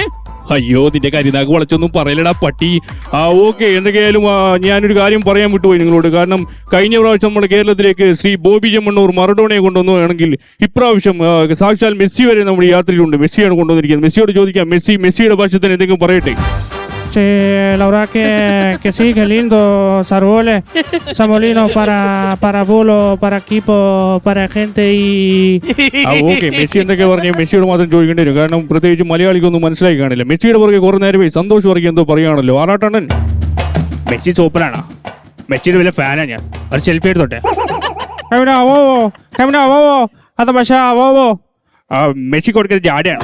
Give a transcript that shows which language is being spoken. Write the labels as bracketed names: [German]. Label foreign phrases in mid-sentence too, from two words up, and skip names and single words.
[Malayalam] അയ്യോ, നിന്റെ കരിനാക്ക് വളച്ചൊന്നും പറയലടാ പട്ടി. ഓക്കെ, എന്തൊക്കെയായാലും ഞാനൊരു കാര്യം പറയാൻ വിട്ടുപോയി നിങ്ങളോട്. കാരണം കഴിഞ്ഞ പ്രാവശ്യം നമ്മുടെ കേരളത്തിലേക്ക് ശ്രീ ബോബി ചെമ്മണ്ണൂർ മറഡോണയെ കൊണ്ടുവന്നുവാണെങ്കിൽ ഇപ്രാവശ്യം സാക്ഷാൽ മെസ്സി വരെ നമ്മുടെ യാത്രയിലുണ്ട്. മെസ്സിയാണ് കൊണ്ടുവന്നിരിക്കുന്നത്. മെസ്സിയോട് ചോദിക്കാം, മെസ്സിയുടെ ഭാഷത്തിന് എന്തെങ്കിലും പറയട്ടെ. [Spanish] La verdad que sí, que lindo, Sarbole, Samolino para Bolo, para equipo, para gente y... [Malayalam] ഓക്കെ, മെസ്സി എന്തൊക്കെ പറഞ്ഞു? മെസ്സിയോട് മാത്രം ചോദിക്കേണ്ടി വരും. കാരണം പ്രത്യേകിച്ച് മലയാളിക്കൊന്നും മനസ്സിലായി കാണില്ല. മെസ്സിയുടെ പുറകെ കുറെ നേരമേ സന്തോഷ് വർക്കി എന്തോ പറയുകയാണല്ലോ. ആറാട്ടണ്ണൻ, മെസ്സി സൂപ്പറാണോ? മെസ്സിയുടെ വലിയ ഫാനാ ഞാൻ. ഒരു സെൽഫി എടുത്തോട്ടെ. അത് പക്ഷേ മെസ്സി കൊടുക്കുന്നത് ജാടയാണ്.